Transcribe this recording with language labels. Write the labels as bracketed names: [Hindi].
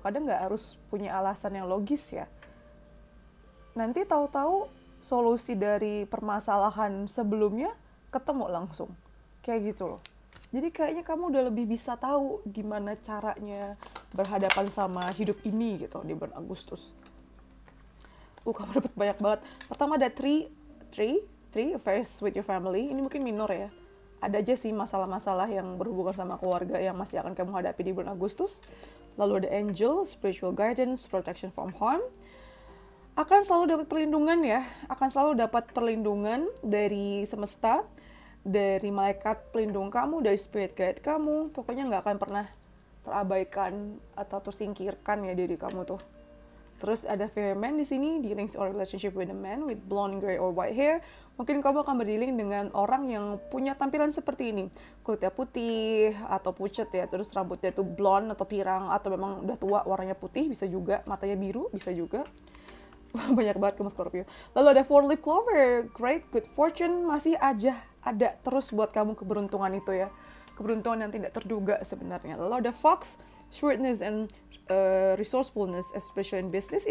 [Indonesian] Kadang nggak harus punya alasan yang logis ya. Nanti tahu-tahu solusi dari permasalahan sebelumnya ketemu langsung. Kayak gitu loh. Jadi kayaknya kamu udah lebih bisa tahu gimana caranya berhadapan sama hidup ini gitu di bulan Agustus. Kamu dapat banyak banget. Pertama ada [English] three affairs with your family. [Indonesian] Ini mungkin minor ya. Ada aja sih masalah-masalah yang berhubungan sama keluarga yang masih akan kamu hadapi di bulan Agustus. Lalu ada [English] angel, spiritual guidance, protection from harm. [Indonesian] Akan selalu dapat perlindungan ya. Akan selalu dapat perlindungan dari semesta, dari malaikat pelindung kamu, dari spirit guide kamu. Pokoknya nggak akan pernah terabaikan atau tersingkirkan ya diri kamu tuh. Terus ada [English] fair man [Indonesian] di sini, [English] dealings or relationship with a man with blonde, gray, or white hair. [Indonesian] Mungkin kamu akan berdealing dengan orang yang punya tampilan seperti ini. Kulitnya putih atau pucat ya, terus rambutnya itu blonde atau pirang, atau memang udah tua warnanya putih, bisa juga. Matanya biru, bisa juga. Banyak banget kamu Scorpio. Lalu ada [English] four leaf clover, great good fortune, [Indonesian] masih aja ada terus buat kamu keberuntungan itu ya. Keberuntungan yang tidak terduga sebenarnya. Lalu ada [English] fox, shrewdness and resourcefulness, especially in business.